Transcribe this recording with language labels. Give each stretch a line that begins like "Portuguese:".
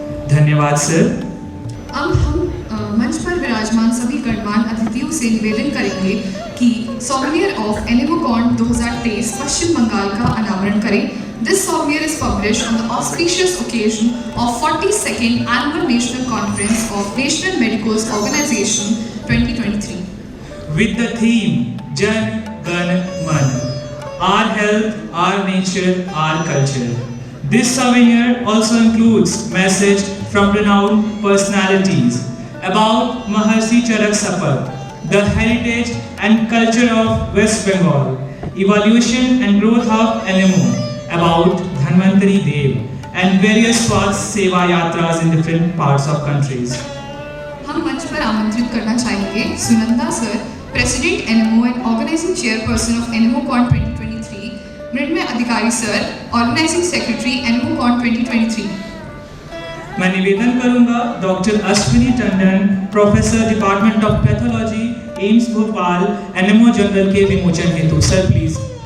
Hindi: धन्यवाद सर। अब हम मंच पर विराजमान सभी गणमान्य अतिथियों से निवेदन करेंगे कि सोवेनियर ऑफ एनेमोकॉन 2023 पश्चिम बंगाल का अनावरण करें।
English: This souvenir is published on the auspicious occasion of 42nd Annual National Conference of National Medicos Organization 2023. With the theme Jan Gan Man, our health, our nature, our culture. This souvenir also includes message from renowned personalities about Maharshi Charak Sapat, the heritage and culture of West Bengal, evolution and growth of NMO, about Dhanvantari Dev and various Swasth Seva Yatras in different parts of countries.
Hindi: हम मंच पर आमंत्रित करना चाहेंगे Sunanda sir, president NMO and organising chairperson of एनेमोकॉन 2023, मृण्मय अधिकारी sir, organising secretary एनेमोकॉन 2023। मैं निवेदन करूंगा doctor Ashwini Tandon, professor department of pathology, AIIMS Bhopal, NMO general के विमोचन हेतु। Sir please.